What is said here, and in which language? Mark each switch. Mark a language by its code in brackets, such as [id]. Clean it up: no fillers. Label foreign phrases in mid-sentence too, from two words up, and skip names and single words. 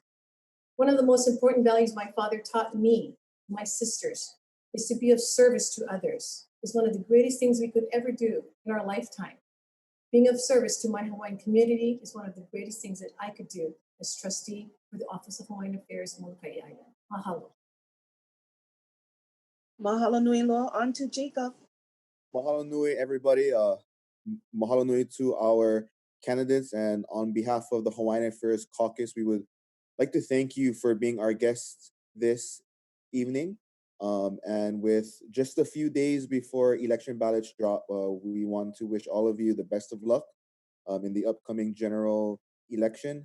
[en] One of the most important values my father taught me, my sisters, is to be of service to others. It's one of the greatest things we could ever do in our lifetime. Being of service to my Hawaiian community is one of the greatest things that I could do as trustee for the Office of Hawaiian Affairs in Molokai Island. Mahalo. [haw] Mahalo nui loa. [en] On to Jacob. [haw] Mahalo nui, everybody. Mahalo nui [en] to our candidates, and on behalf of the Hawaiian Affairs Caucus, we would like to thank you for being our guests this evening. And with just a few days before election ballots drop, we want to wish all of you the best of luck in the upcoming general election.